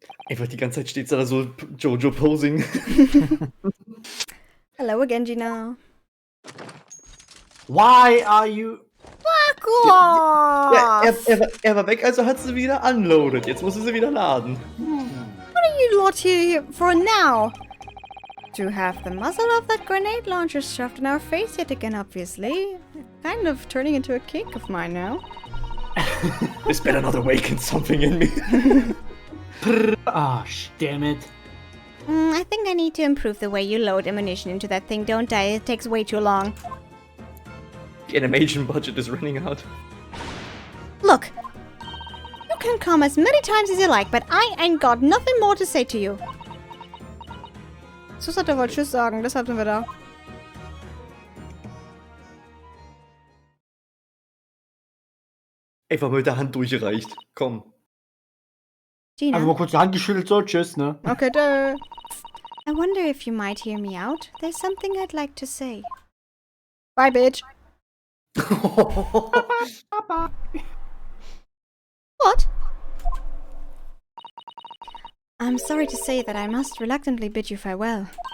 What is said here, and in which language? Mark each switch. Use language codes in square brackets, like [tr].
[de] Einfach die ganze Zeit steht da so Jojo posing. [en] Hello again, Gina. Why are you... Fuck [de] Ja, [en] off! [de] er war weg, also hat sie wieder unloaded. Jetzt muss sie wieder laden. [en] What are you lot here for now? To have the muzzle of that grenade launcher shoved in our face yet again, obviously. Kind of turning into a kink of mine now. This better not awaken something in me. Ah, damn it. I think I need to improve the way you load ammunition into that thing, don't I? It takes way too long. The animation budget is running out. Look, you can come as many times as you like, but I ain't got nothing more to say to you. [de] Susata wollte Tschüss sagen, deshalb sind wir da. Einfach mal mit der Hand durchgereicht. Komm. Gina. Einfach mal kurz die Hand geschüttelt, so, tschüss, ne? Okay, da. [en] I wonder if you might hear me out. There's something I'd like to say. Bye, bitch. What? I'm sorry to say that I must reluctantly bid you farewell.